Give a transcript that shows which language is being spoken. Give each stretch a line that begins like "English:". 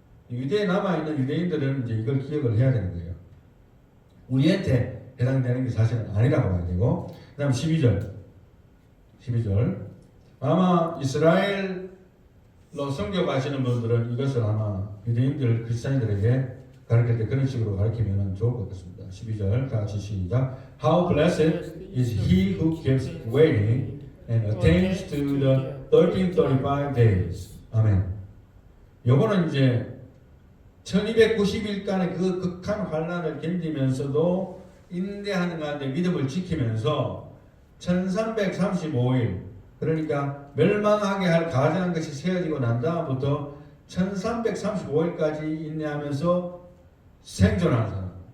Korean: 유대에 남아있는 유대인들은 이제 이걸 기억을 해야 되는 거예요. 우리한테 해당되는 게 사실은 아니라고 봐야 되고, 그 다음 12절. 아마 이스라엘로 선교 가시는 분들은 이것을 아마 유대인들, 크리스찬들에게 가르칠 때 그런 식으로 가르치면 좋을 것 같습니다. 12절 다 같이 시작.
English: How blessed is he who keeps waiting and attains to the 1335 days.
Korean: 아멘. 요거는 이제 1290일간의 그 극한 환란을 견디면서도 인내하는 가운데 믿음을 지키면서 1335일, 그러니까 멸망하게 할 가증한 것이 세워지고 난 다음부터 1335일까지 인내하면서 생존하는 사람,